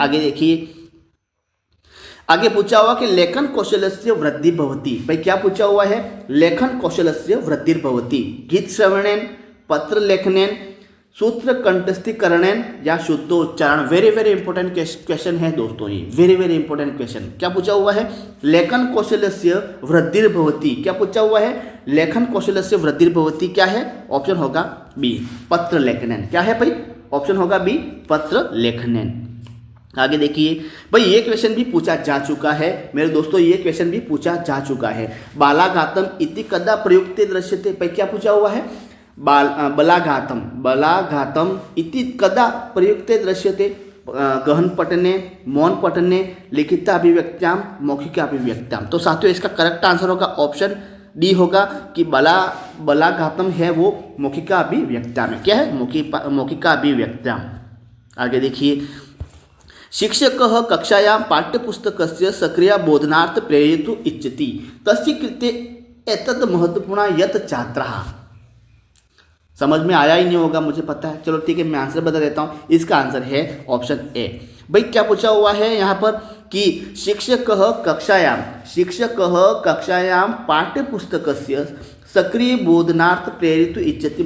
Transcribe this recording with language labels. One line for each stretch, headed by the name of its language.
Hindi: आगे देखिए, आगे पूछा हुआ कि
Sanskrit: लेखन कौशलस्य वृद्धि भवति,
Hindi: भाई क्या पूछा हुआ है,
Sanskrit: लेखन कौशलस्य वृद्धि भवति गीत श्रवणेन, पत्र लेखनेन, सूत्र कंठस्थीकरणेन या शुद्धोच्चारण।
English: very very important question
Hindi: है दोस्तों, ये वेरी वेरी इंपॉर्टेंट क्वेश्चन। क्या पूछा हुआ है?
Sanskrit: लेखन कौशल्यस्य वृद्धिर्भवति।
Hindi: क्या पूछा हुआ है?
Sanskrit: लेखन कौशल्यस्य वृद्धिर्भवति
Hindi: क्या है? ऑप्शन होगा बी, पत्र लेखनेन। क्या है भाई? ऑप्शन होगा बी, पत्र लेखनेन। आगे देखिए भाई, ये क्वेश्चन भी पूछा जा चुका है मेरे दोस्तों, ये क्वेश्चन भी पूछा जा चुका है।
Sanskrit: बालाघातम इति कदा प्रयुक्ते दृश्यते।
Hindi: भाई क्या पूछा हुआ है?
Sanskrit: बलाघातम इति कदा प्रयुक्ते दृश्यते। गहन पठने, मौन पठने, लिखित अभिव्यक्त्याम, मौखिक अभिव्यक्त्याम।
Hindi: तो साथियों इसका करेक्ट आंसर होगा ऑप्शन डी होगा कि बलाघातम है वो मौखिक अभिव्यक्त्याम है। क्या है?
Sanskrit: मौखिक अभिव्यक्त्याम। आगे देखिए, शिक्षकः कक्षायां पाठ्यपुस्तकस्य सक्रिय बोधनार्थ प्रेरयितुम् इच्छति, तस्य कृते एतत् महत्वपूर्ण यत् छात्रः।
Hindi: समझ में आया ही नहीं होगा मुझे पता है, चलो ठीक है मैं आंसर बता देता हूँ। इसका आंसर है ऑप्शन ए। भाई क्या पूछा हुआ है यहाँ पर कि
Sanskrit: शिक्षकः कक्षायां पाठ्यपुस्तकस्य सक्रिय बोधनार्थ प्रेरितुम् इच्छति।